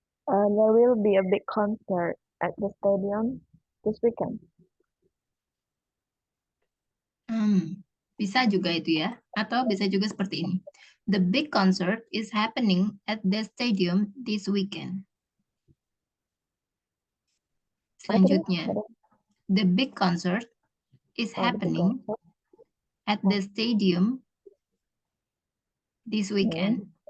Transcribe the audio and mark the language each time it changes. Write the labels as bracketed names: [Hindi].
[English] There will be a big concert at the stadium this weekend. [Indonesian] Bisa juga itu ya, atau bisa juga seperti ini. [English] The big concert is happening at the stadium this weekend. [Indonesian] Selanjutnya, [English] the big concert is happening at the stadium this weekend.